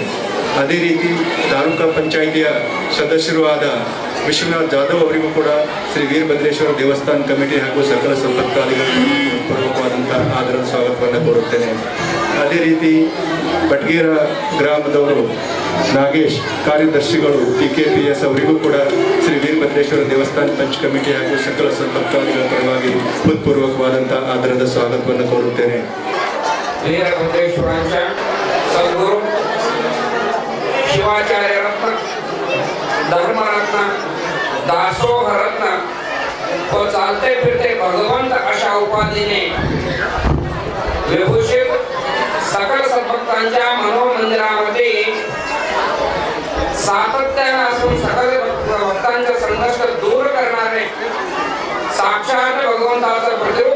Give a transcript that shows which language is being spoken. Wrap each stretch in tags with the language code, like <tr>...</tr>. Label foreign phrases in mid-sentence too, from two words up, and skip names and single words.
<kn>ಅದೇ ರೀತಿ ತಾಲೂಕಾ ಪಂಚಾಯಿತಿಯ ಸದಸ್ಯರು ಆದ ವಿಶ್ವನಾಥ್ ಜಾಧವ್ ಅವರಿಗೂ ಕೂಡ ಶ್ರೀ ವೀರಭದ್ರೇಶ್ವರ ದೇವಸ್ಥಾನ ಕಮಿಟಿ ಹಾಗೂ ಸಕಲ ಸದ್ಭಕ್ತಾದಿಗಳ ಹೃತ್ಪೂರ್ವಕವಾದಂಥ ಆದರದ ಸ್ವಾಗತವನ್ನು ಕೋರುತ್ತೇನೆ. ಅದೇ ರೀತಿ ಬಟ್ಗೇರ ಗ್ರಾಮದವರು ನಾಗೇಶ್ ಕಾರ್ಯದರ್ಶಿಗಳು PKPS ಅವರಿಗೂ ಕೂಡ ಶ್ರೀ ವೀರಭದ್ರೇಶ್ವರ ದೇವಸ್ಥಾನ ಪಂಚ್ ಕಮಿಟಿ ಹಾಗೂ ಸಕಲ ಸದ್ಭಕ್ತಾದಿಗಳ ಪರವಾಗಿ ಹೃತ್ಪೂರ್ವಕವಾದಂಥ ಆದರದ ಸ್ವಾಗತವನ್ನು ಕೋರುತ್ತೇನೆ.</kn> <mr>वीरभद्रेश्वरांच्या सद्गुरु शिवाचार्य रत्न धर्मरत्न दासोहरत्न व चालते फिरते भगवंत अशा उपाधीने विभूषित सकल सद्भक्तांच्या मनोमंदिरामध्ये सातत्याने असून सकल भक्तांचे संघर्ष दूर करणारे साक्षात भगवंताचं प्रतिरूप</mr>